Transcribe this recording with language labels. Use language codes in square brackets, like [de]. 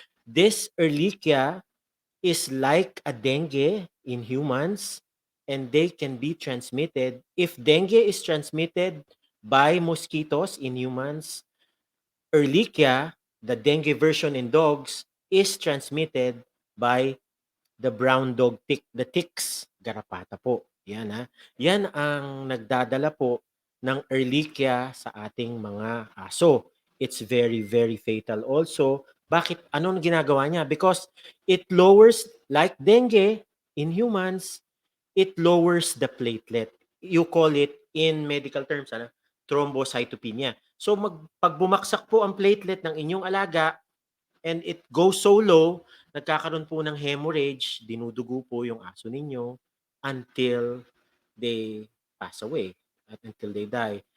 [en] This Ehrlichia is like a dengue in humans, and they can be transmitted. If dengue is transmitted by mosquitoes in humans, Ehrlichia, the dengue version in dogs, is transmitted by the brown dog tick, the ticks, [tl] garapata po. Yan ha. Yan ang nagdadala po ng Ehrlichia sa ating mga aso. [en] It's very, very fatal also. [tl] Bakit? Anong ginagawa niya? [en] Because it lowers, like dengue in humans, it lowers the platelet. You call it in medical terms, thrombocytopenia. [tl] So pag bumaksak po ang platelet ng inyong alaga, [en] and it goes so low, [tl] nagkakaroon po ng hemorrhage, dinudugo po yung aso ninyo [en] until they pass away [tl] at [en] until they die.